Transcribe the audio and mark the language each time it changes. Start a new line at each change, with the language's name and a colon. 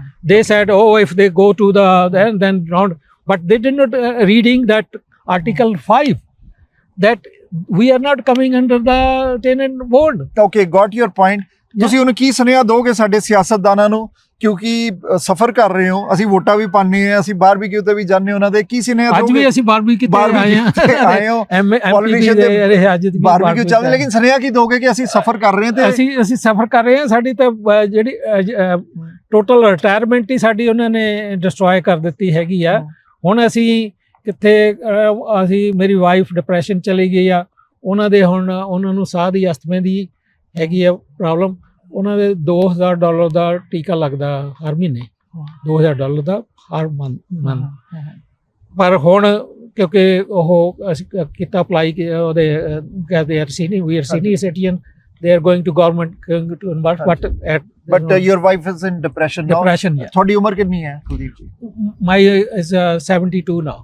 English: They said, oh, if they go to then not. But they did not reading that Article 5 that we are not coming under the tenant board. Okay, got your point.
Punjabi: ਤੁਸੀਂ ਉਹਨੂੰ ਕੀ ਸੁਨੇਹਾ ਦੋਗੇ ਸਾਡੇ ਸਿਆਸਤਦਾਨਾਂ ਨੂੰ, ਕਿਉਂਕਿ ਸਫਰ ਕਰ ਰਹੇ ਹੋ, ਅਸੀਂ ਵੋਟਾਂ ਵੀ ਪਾਣੇ ਆ, ਅਸੀਂ ਬਾਰਬੀਕਿਊ ਤੇ ਵੀ ਜਾਂਦੇ ਉਹਨਾਂ ਦੇ, ਕੀ ਸੁਨੇਹਾ ਦੋਗੇ? ਅੱਜ ਵੀ ਅਸੀਂ ਬਾਰਬੀਕਿਊ ਤੇ ਆਏ ਹੋ, ਪੋਲੀਟੀਸ਼ੀਅਨ ਦੇ ਅੱਜ ਵੀ ਬਾਰਬੀਕਿਊ ਚੱਲ, ਲੇਕਿਨ ਸੁਨੇਹਾ ਕੀ ਦੋਗੇ ਕਿ ਅਸੀਂ ਸਫਰ ਕਰ ਰਹੇ ਹਾਂ? ਤੇ ਅਸੀਂ ਸਫਰ ਕਰ ਰਹੇ ਹਾਂ, ਸਾਡੀ ਤਾਂ ਜਿਹੜੀ ਟੋਟਲ ਰਿਟਾਇਰਮੈਂਟ ਹੀ ਸਾਡੀ ਉਹਨਾਂ ਨੇ ਡਿਸਟਰੋਏ ਕਰ ਦਿੱਤੀ ਹੈਗੀ ਆ। ਹੁਣ ਅਸੀਂ ਕਿੱਥੇ, ਅਸੀਂ ਮੇਰੀ ਵਾਈਫ ਡਿਪਰੈਸ਼ਨ ਚਲੀ ਗਈ ਆ, ਉਹਨਾਂ ਦੇ ਹੁਣ ਉਹਨਾਂ ਨੂੰ ਸਾਹ ਦੀ ਅਸਥਮੇ ਦੀ ਹੈਗੀ ਆ ਪ੍ਰੋਬਲਮ। ਉਹਨਾਂ ਦੇ $2000 ਦਾ ਟੀਕਾ ਲੱਗਦਾ ਹਰ ਮਹੀਨੇ, $2000 ਦਾ ਹਰ ਮੰਥ। ਪਰ ਹੁਣ ਕਿਉਂਕਿ ਉਹ ਅਸੀਂ ਕੀਤਾ ਅਪਲਾਈ, ਉਹਦੇ ਕਹਿੰਦੇ
English: we are senior citizen, they are going to government going to invest, but your wife is in depression now.
Punjabi: ਤੁਹਾਡੀ ਉਮਰ ਕਿੰਨੀ ਹੈ ਕੁਲਦੀਪ ਜੀ?
English: My is 72 now.